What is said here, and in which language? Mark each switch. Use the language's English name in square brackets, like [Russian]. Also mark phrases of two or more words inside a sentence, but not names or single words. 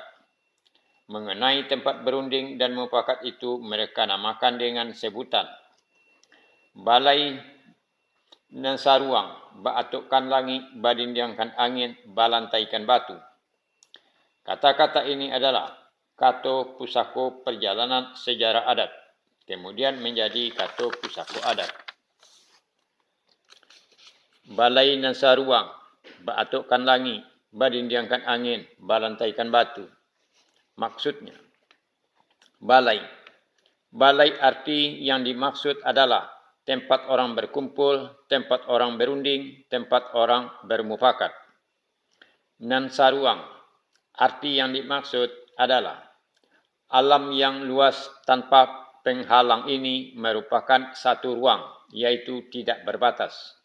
[Indonesian] Mengenai tempat berunding dan mufakat itu mereka namakan dengan sebutan balai dan saruang, [Minangkabau] baatukkan langit, badindiangkan angin, balantaikan batu. [Indonesian] Kata-kata ini adalah [Minangkabau] Kato Pusako [Indonesian] perjalanan sejarah adat, kemudian menjadi [Minangkabau] Kato Pusako [Indonesian] adat. [Minangkabau] Balai dan saruang, baatukkan langit, badindiangkan angin, balantaikan batu. [Indonesian] Maksudnya, balai. Balai arti yang dimaksud adalah tempat orang berkumpul, tempat orang berunding, tempat orang bermufakat. [Minangkabau] Nan saruang, [Indonesian] arti yang dimaksud adalah alam yang luas tanpa penghalang ini merupakan satu ruang, yaitu tidak berbatas.